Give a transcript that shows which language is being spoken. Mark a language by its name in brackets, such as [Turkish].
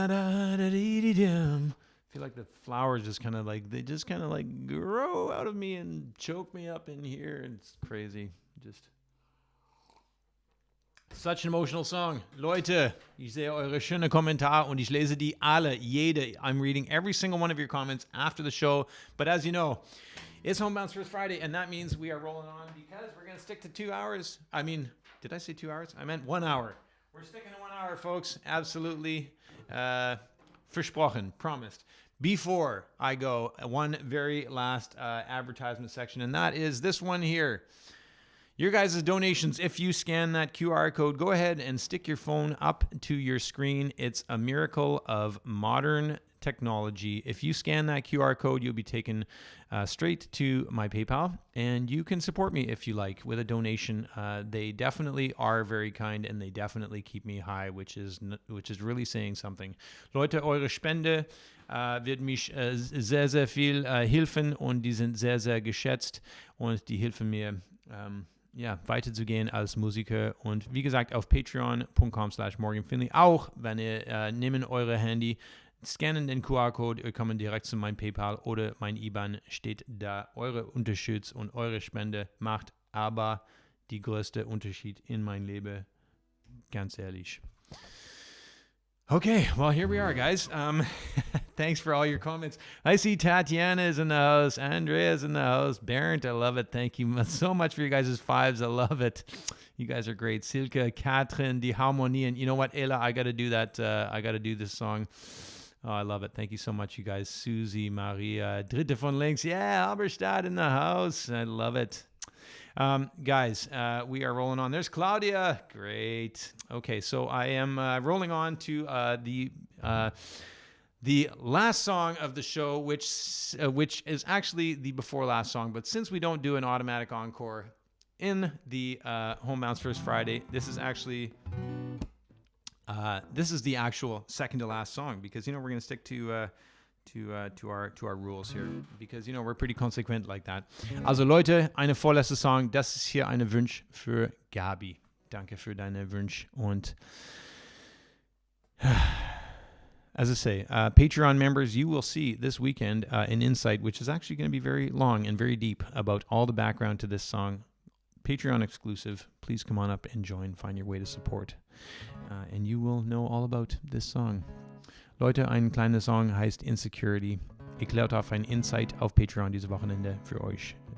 [English] I feel like the flowers just kind of like, they just kind of like grow out of me and choke me up in here. It's crazy. Just such an emotional song. [German] Leute, ich sehe eure schönen Kommentare und ich lese die alle, jede. [English] I'm reading every single one of your comments after the show. But as you know, it's Homebound's First Friday, and that means we are rolling on because we're going to stick to 2 hours. I mean, did I say 2 hours? I meant 1 hour. We're sticking to 1 hour, folks. Absolutely. [German] Versprochen, [English] promised. Before I go, one very last advertisement section, and that is this one here. Your guys' donations, if you scan that QR code, go ahead and stick your phone up to your screen. It's a miracle of modern technology. If you scan that QR code, you'll be taken straight to my PayPal, and you can support me if you like with a donation. They definitely are very kind, and they definitely keep me high, which is really saying something. [German] Leute, eure Spende wird mich sehr, sehr viel helfen, und die sind sehr, sehr geschätzt, und die helfen mir, weiterzugehen als Musiker. Und wie gesagt, auf patreon.com/morganfinley. Auch wenn ihr nehmt eure Handy, scannen den QR-Code, ihr kommt direkt zu meinem PayPal oder mein IBAN steht da. Eure Unterstützung und eure Spende macht aber die größte Unterschied in mein Leben, ganz ehrlich. [English] Okay, well, here we are, guys. Thanks for all your comments. I see Tatiana is in the house. Andrea is in the house. Bernd, I love it. Thank you so much for you guys' fives. I love it. You guys are great. Silke, Katrin, [German] die Harmonie. [English] And you know what, Ella, I got to do that. I got to do this song. Oh, I love it. Thank you so much, you guys. [German] Susie, Maria, Dritte von links. [English] Yeah, Halberstadt in the house. I love it. Guys, we are rolling on. There's Claudia. Great. Okay, so I am rolling on to the last song of the show, which is actually the before last song. But since we don't do an automatic encore in the Homebound's First Friday, this is actually this is the actual second to last song, because we're going to stick to our rules here, because we're pretty consequent like that. [German] Also Leute, eine vorletzte Song. Das ist hier eine Wunsch für Gabi. Danke für deine Wunsch. [English] Und as I say, Patreon members, you will see this weekend an insight, which is actually going to be very long and very deep about all the background to this song. Patreon exclusive. Please come on up and join. Find your way to support. And you will know all about this song. [German] Leute, ein kleiner Song heißt Insecurity. Erklärt auf ein Insight auf Patreon dieses Wochenende für euch.